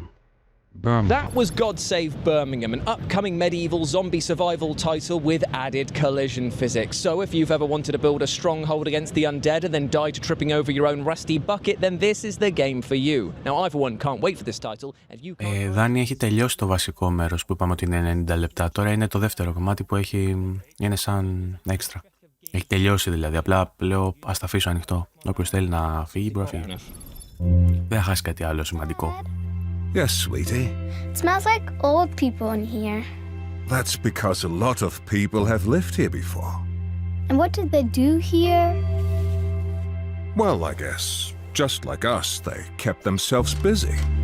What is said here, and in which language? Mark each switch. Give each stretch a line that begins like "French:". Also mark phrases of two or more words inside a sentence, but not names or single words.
English: That was God Save Birmingham, an upcoming medieval zombie survival title with added collision physics. So if you've ever wanted to build a stronghold against the undead and then die to tripping over your own rusty bucket, then this is the game for you. Now I for one can't wait for this title. And you can't...
Greek: Δάνη, έχει τελειώσει το βασικό μέρος που είπαμε ότι είναι 90 λεπτά. Τώρα είναι το δεύτερο κομμάτι που είναι σαν έξτρα. Έχει τελειώσει δηλαδή. Απλά λέω ας τα αφήσω ανοιχτό. Όποιος θέλει να φύγει μπορεί να φύγει. Δεν θα χάσει κάτι άλλο σημαντικό.
English: Yes, sweetie. It smells like old people in here. That's because a lot of people have lived here before. And what did they do here? Well, I guess, just like us, they kept themselves busy.